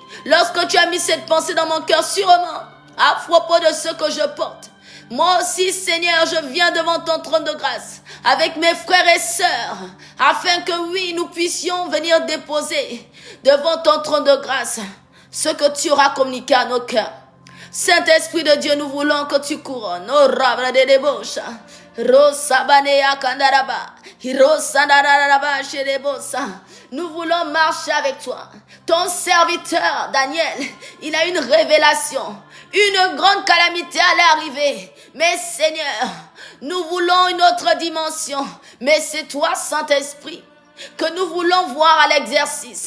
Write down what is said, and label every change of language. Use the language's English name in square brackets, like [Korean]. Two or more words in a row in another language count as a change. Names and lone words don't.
[French] Lorsque tu as mis cette pensée dans mon cœur, sûrement, à propos de ce que je porte, moi aussi, Seigneur, je viens devant ton trône de grâce avec mes frères et sœurs, afin que oui, nous puissions venir déposer devant ton trône de grâce ce que tu auras communiqué à nos cœurs. Saint-Esprit de Dieu, nous voulons que tu couronnes. Oh, rabra de débauche. Rosabanea kandaraba. Hirosandaraba sherebosa. Nous voulons marcher avec toi. Ton serviteur, Daniel, il a une révélation. Une grande calamité allait arriver. Mais Seigneur, nous voulons une autre dimension. Mais c'est toi, Saint-Esprit, que nous voulons voir à l'exercice.